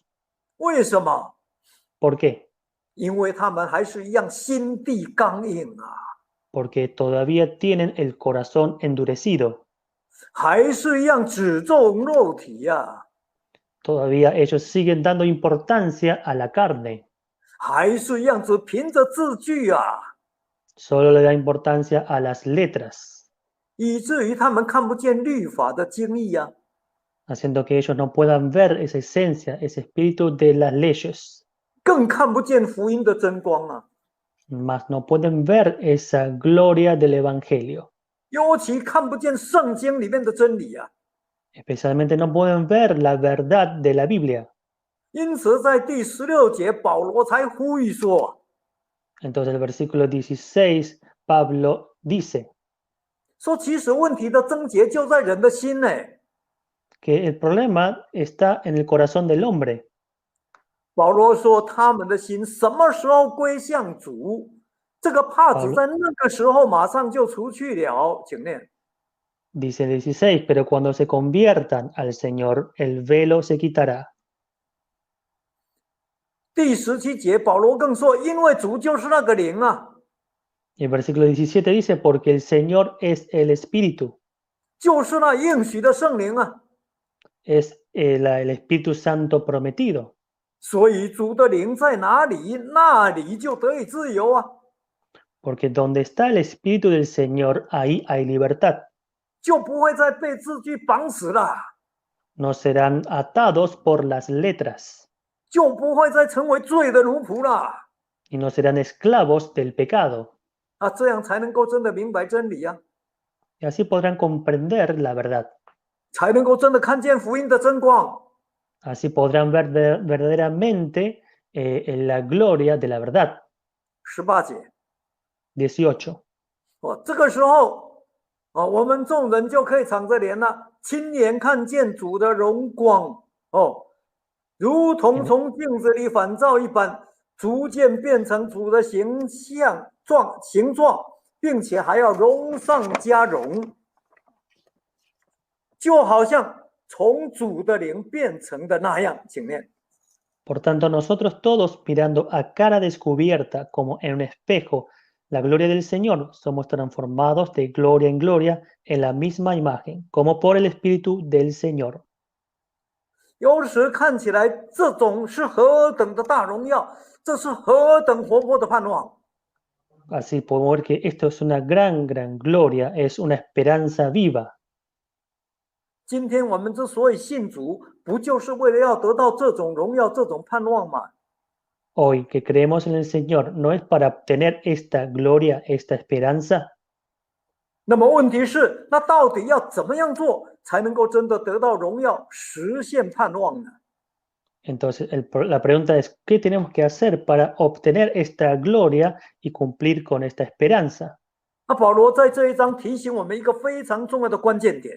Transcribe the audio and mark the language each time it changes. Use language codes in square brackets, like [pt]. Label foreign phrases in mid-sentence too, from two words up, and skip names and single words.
[zh] 为什么？ [es] ¿Por qué? [zh] 因为他们还是一样心地刚硬啊， [es] Porque todavía tienen el corazón endurecido. [zh] 还是一样只重肉体呀、 [es] Todavía ellos siguen dando importancia a la carne. [zh] 还是一样只凭着字句啊， [es] Solo le da importancia a las letras, [zh] 以至于他们看不见律法的精义呀、 [es] haciendo que ellos no puedan ver esa esencia, ese espíritu de las leyes, [zh] 更看不见福音的真光啊， [es] mas no pueden ver esa gloria del Evangelio. [zh] 尤其看不见圣经里面的真理啊。 [es] Especialmente no pueden ver la verdad de la Biblia. [zh] 因此，在第16节，保罗才呼吁说 [es] Entonces el versículo 16, Pablo dice [zh] 说其实问题的症结就在人的心呢。 [es] que el problema está en el corazón del hombre. [zh] 保罗说他们的心什么时候归向主，这个帕子在那个时候马上就除去了。请念 [es] Dice el 16, pero cuando se conviertan al Señor, el velo se quitará. [zh] 第17节，保罗更说，因为主就是那个灵啊， [es] Y el versículo 17 dice, porque el Señor es el Espíritu, [zh] 就是那应许的圣灵啊， [es] es el Espíritu Santo prometido. [zh] 所以主的灵在哪里，那里就得以自由啊， [es] Porque donde está el Espíritu del Señor, ahí hay libertad. [zh] 就不会再被字句绑死了， [es] No serán atados por las letras [zh] 就不会再成为罪的奴仆了 [es] y no serán esclavos del pecado. [zh] 啊，这样才能够真的明白真理啊， [es] Y así podrán comprender la verdad. [zh] 才能够真的看见福音的真光。 [es] Así podrán ver verdaderamente la gloria de la verdad. [zh] 18 节， [es] 18. [zh] 这个时候，我们众人就可以敞着脸了，亲眼看见主的荣光，如同从镜子里反照一般，逐渐变成主的形状，并且还要荣上加荣，就好像从主的灵变成的那样。请念。 [es] Por tanto, nosotros todos, mirando a cara descubierta como en un espejo la gloria del Señor, somos transformados de gloria en gloria en la misma imagen, como por el Espíritu del Señor. [zh] 有时看起来这种是何等的大荣耀，这是何等活泼的盼望。 [es] Así podemos ver que esto es una gran, gran gloria, es una esperanza viva. [zh] 今天我们之所以信主，不就是为了要得到这种荣耀、这种盼望吗？ [es] Hoy que creemos en el Señor, ¿no es para obtener esta gloria, esta esperanza? [zh] 那么问题是，那到底要怎么样做才能够真的得到荣耀、实现盼望呢？ [es] Entonces, la pregunta es, ¿qué tenemos que hacer para obtener esta gloria y cumplir con esta esperanza? [zh] 那保罗在这一章提醒我们一个非常重要的关键点，